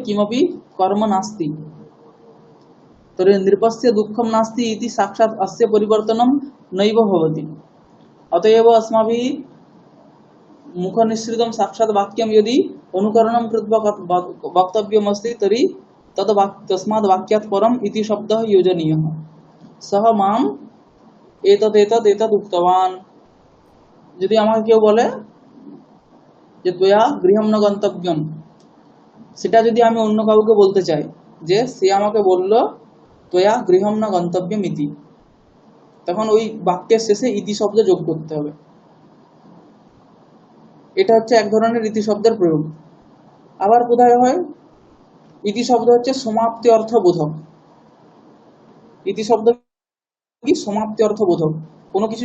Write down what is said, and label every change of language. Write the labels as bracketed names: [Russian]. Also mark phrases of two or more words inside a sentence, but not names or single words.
[Sanskrit] किमपि कर्म नास्ति तर्हि नृपस्य दुःखं नास्ति इति साक्षात् अस्य परिवर्तनं नैव भवति अतएव अस्माभिः मुखनिसृतं साक्षात् वाक्यं यदि अनुकरणं कृत्वा वक्तव्यमस्ति तर्हि तस्माद् वाक्यात् परम् इति शब्दः योजनीयः सः माम् एतत् उक्तवान् यदि [Bangla] আমাকে কেউ বলে যে [Sanskrit] তোয়া গৃহম ন গন্তব্যম [Bangla] সেটা যদি আমি অন্য কাউকে বলতে চাই যে সে আমাকে বলল [Sanskrit] তোয়া গৃহম ন গন্তব্যম ইতি [Bangla] তখন ওই বাক্যের শেষে ইতি শব্দ যোগ করতে হবে এটা হচ্ছে এক ধরনের ইতি শব্দের প্রয়োগ আবার কোথায় হয় ইতি শব্দ হচ্ছে সমাপ্তি অর্থবোধক ইতি শব্দ কি সমাপ্তি অর্থবোধক কোনো কিছু